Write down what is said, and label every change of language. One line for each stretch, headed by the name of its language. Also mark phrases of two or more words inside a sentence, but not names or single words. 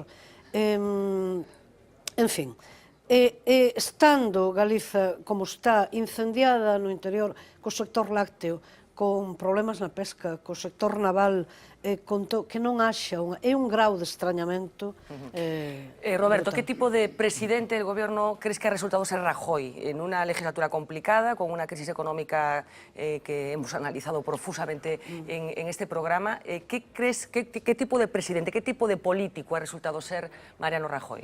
Galician: En fin, estando Galiza como está incendiada no interior co sector lácteo, con problemas na pesca, co sector naval, que non haxa é un grau de extrañamento. Roberto,
Spanish: que tipo de presidente del gobierno crees que ha resultado ser Rajoy en una legislatura complicada, con una crisis económica que hemos analizado profusamente en este programa? ¿Qué crees, qué tipo de presidente, qué tipo de político ha resultado ser Mariano Rajoy?